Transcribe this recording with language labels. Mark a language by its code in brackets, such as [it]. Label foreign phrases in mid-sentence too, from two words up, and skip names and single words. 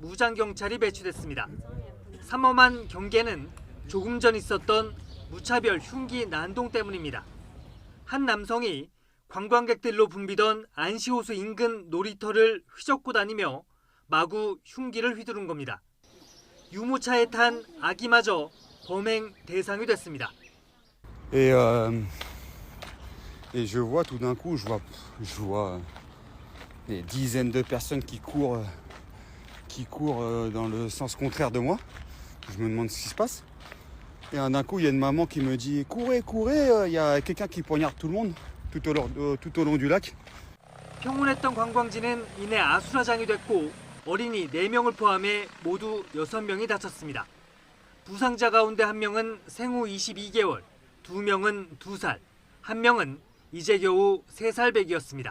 [ko] 무장경찰이 배치됐습니다. 삼엄한 경계는 조금 전 있었던 무차별 흉기 난동 때문입니다. 한 남성이 관광객들로 붐비던 안시호수 인근 놀이터를 휘젓고 다니며 마구 흉기를 휘두른 겁니다. 유모차에 탄 아기마저 범행 대상이 됐습니다. [fr] Et je vois tout d'un coup, je vois des dizaines de personnes qui courent dans le sens contraire de moi. Je me demande ce qui se passe. Et d'un coup, il y a une maman qui me dit courez, courez, il y a quelqu'un qui poignarde tout le monde tout au long du lac. [ko] 평온했던 관광지는 이내 아수라장이 됐고 어린이 4명을 포함해 모두 6명이 다쳤습니다. 부상자 가운데 1명은 생후 22개월, 2명은 2살, 1명은 이제 겨우 3살 배기였습니다.